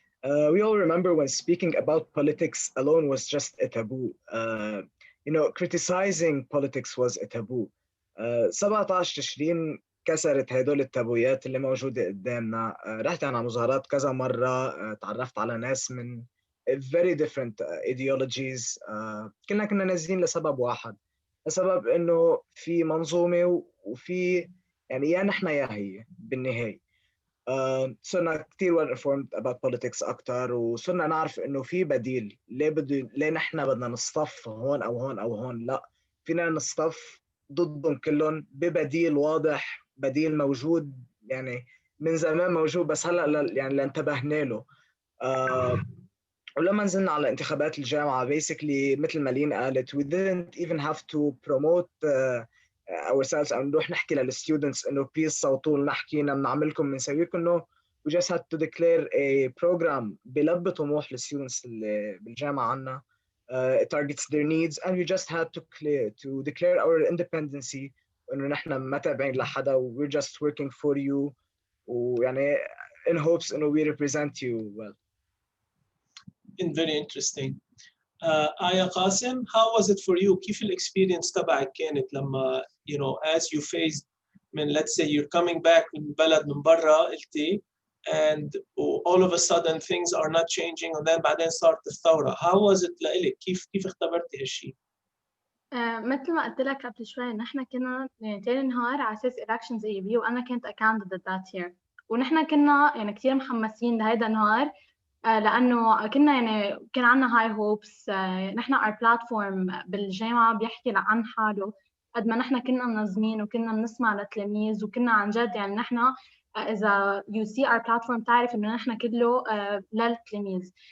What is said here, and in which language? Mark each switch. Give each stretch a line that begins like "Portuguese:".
English: We all remember when speaking about politics alone was just a taboo. Criticizing politics was a taboo.
Arabic: 17-20 كسرت هدول التابويات اللي موجودة قدامنا. رحت على مظاهرات كذا مرة، تعرفت على ناس من
English: very different ideologies.
Arabic: كنا نازلين لسبب واحد، لسبب إنه في منظومة وفي يعني يا نحن يا هي بالنهاية. صرنا كتير
English: well informed about politics
Arabic: أكتر، وصرنا نعرف إنه في بديل. ليه نحن بدنا نصطف هون أو هون أو هون؟ لا، فينا نصطف ضدهم كلهم ببديل واضح، بديل موجود يعني من زمان موجود بس هلا يعني انتبهنا له. ولما نزلنا على انتخابات الجامعة basically مثل ما لين قالت
English: we didn't even have to promote ourselves
Arabic: أو نروح نحكي للستودنتس إنه please صوتوا لنا، حكينا بنعملكم بنسويكم. إنه
English: we just had to declare a program
Arabic: بلبي طموح للستودنتس اللي بالجامعة عنا.
English: It targets their needs and we just had to declare our independency
Arabic: إنه نحن ما تابعين لحدا
English: we're just working for you، ويعني in hopes إنه we represent you well. Very interesting. آية قاسم, how was it for you?
Arabic: كيف الإكسبيرينس تبعك كانت لما
English: as you faced من let's say you're coming back
Arabic: من بلد من برا قلتي
English: and all of a sudden things are not changing and then
Arabic: بعدين صارت الثورة.
English: How was it
Arabic: لإلك؟ كيف اختبرتي هالشيء؟ مثل ما قلت لك قبل شوي، نحن كنا يعني تاني نهار على اساس
English: elections AB،
Arabic: وانا كنت
English: a candidate that year،
Arabic: ونحن كنا يعني كثير محمسين لهيدا النهار، لانه كنا يعني كان عندنا هاي هوبس. نحن
English: our platform
Arabic: بالجامعه بيحكي عن حاله قد ما نحن كنا منظمين وكنا بنسمع للتلاميذ، وكنا عن جد يعني نحن اذا
English: you see our platform
Arabic: تعرف انه نحن كله للتلاميذ.